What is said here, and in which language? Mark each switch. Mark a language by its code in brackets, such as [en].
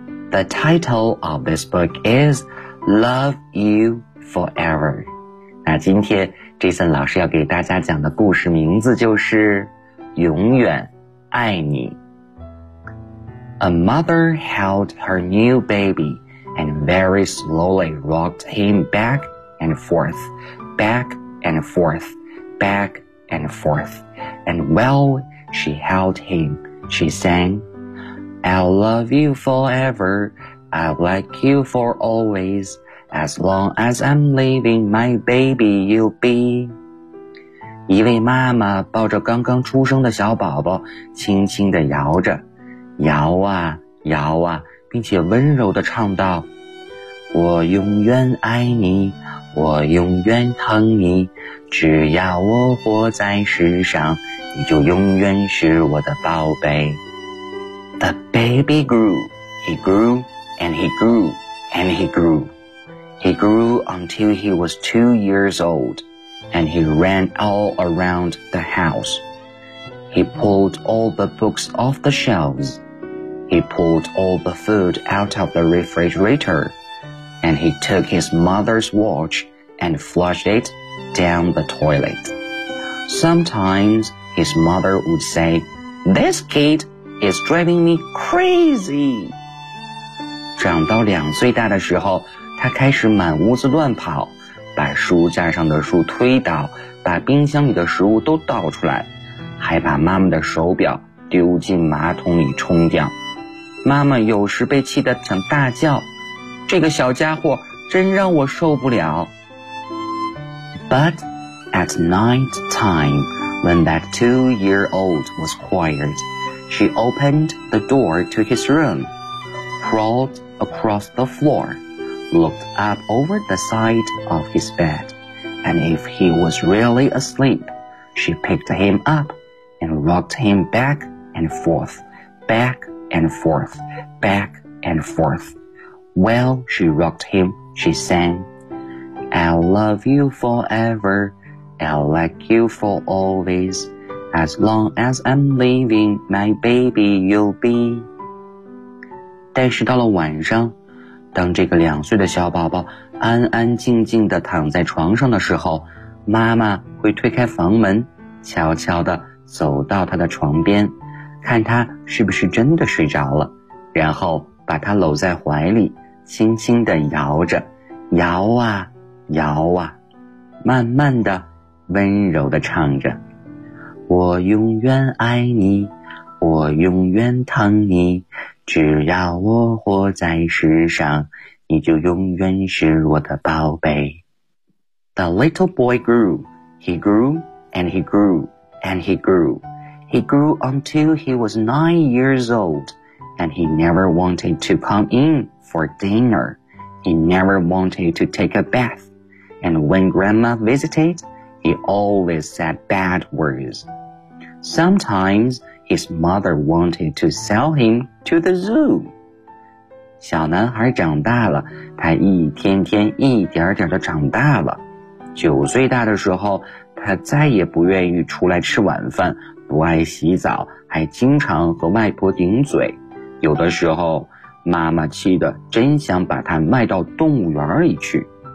[en] The title of this book is Love You Forever. [zh] 那今天 Jason 老师要给大家讲的故事名字就是永远爱你。 [en] A mother held her new baby and very slowly rocked him back and forth, back and forth, back and forth. And while she held him, she sang,I'll love you forever, I'll like you for always, as long as I'm living, my baby you'll be. [zh] 一位妈妈抱着刚刚出生的小宝宝轻轻地摇着，摇啊摇啊，并且温柔地唱道，我永远爱你，我永远疼你，只要我活在世上，你就永远是我的宝贝。 [en] The baby grew, he grew, and he grew, and he grew. He grew until he was 2 years old, and he ran all around the house. He pulled all the books off the shelves. He pulled all the food out of the refrigerator, and he took his mother's watch and flushed it down the toilet. Sometimes his mother would say, This kid is driving me crazy. [zh] 长到两岁大的时候，他开始满屋子乱跑，把书架上的书推倒，把冰箱里的食物都倒出来，还把妈妈的手表丢进马桶里冲掉。妈妈有时被气得想大叫，这个小家伙真让我受不了。 [en] But at night time, when that two-year-old was quiet, she opened the door to his room, crawled across the floor, looked up over the side of his bed, and if he was really asleep, she picked him up and rocked him back and forth, back and forth, back and forth. While she rocked him, she sang, I'll love you forever, I'll like you for always, as long as I'm living, my baby you'll be. [zh] 但是到了晚上，当这个两岁的小宝宝安安静静地躺在床上的时候，妈妈会推开房门，悄悄地走到他的床边，看他是不是真的睡着了，然后把他搂在怀里，轻轻地摇着，摇啊摇啊，慢慢地温柔地唱着，我永远爱你，我永远疼你，只要我活在世上，你就永远是我的宝贝。 [en] The little boy grew, he grew and he grew and he grew. He grew until he was 9 years old, and he never wanted to come in for dinner. He never wanted to take a bath. And when grandma visited, he always said bad words. Sometimes,His mother wanted to sell him to the zoo. [zh] 小男孩长大了，他一天天一点点的长大了。九岁大的时候，他再也不愿意出来吃晚饭，不爱洗澡，还经常和外婆顶嘴。有的时候，妈妈气得真想把他卖到动物园里去。